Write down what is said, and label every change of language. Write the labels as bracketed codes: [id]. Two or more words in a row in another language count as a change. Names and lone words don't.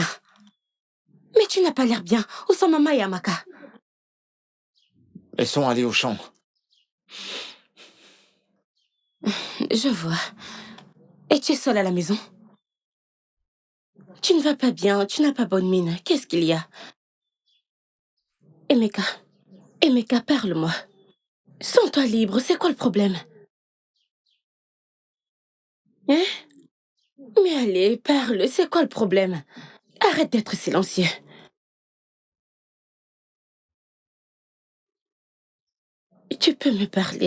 [fr] Mais tu n'as pas l'air bien. Où sont maman et Amaka? Elles sont allées au champ. Je vois. Et tu es seule à la maison? Tu ne vas pas bien, tu n'as pas bonne mine. Qu'est-ce qu'il y a? Emeka. Emeka, parle-moi. Sens-toi libre, c'est quoi le problème? Hein? Mais allez, parle, c'est quoi le problème? Arrête d'être silencieux. Tu peux me parler.